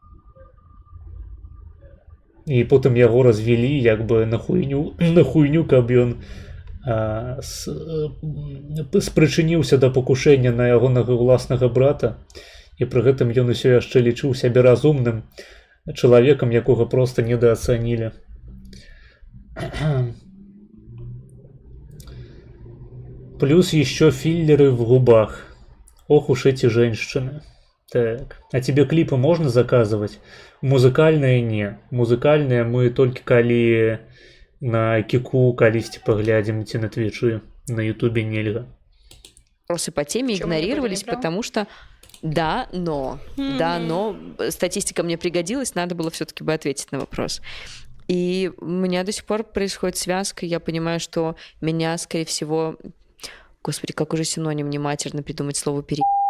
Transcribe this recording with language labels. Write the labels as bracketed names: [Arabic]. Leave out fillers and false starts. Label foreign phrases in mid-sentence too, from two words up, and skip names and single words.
[Belarusian] І потым яго развялі як бы на хуйню, каб ён спрычыніўся да пакушэння на ягонага ўласнага брата, і пры гэтым ён усё яшчэ лічыў сябе разумным чалавекам, якога проста недаацанілі. [Russian] Плюс еще филлеры в губах. Ох уж эти женщины. Так, а тебе клипы можно заказывать? Музыкальные не. Музыкальные мы только [Belarusian] коли на Кику калісьці паглядзім, ці на Твичы, на Ютубе нельга. [Russian] Вопросы по теме игнорировались, потому что да, но статистика мне пригодилась, надо было все-таки бы ответить на вопрос. И у меня до сих пор происходит связка, я понимаю, что меня, скорее всего... Господи, как уже синоним не матерно придумать слово «пере***».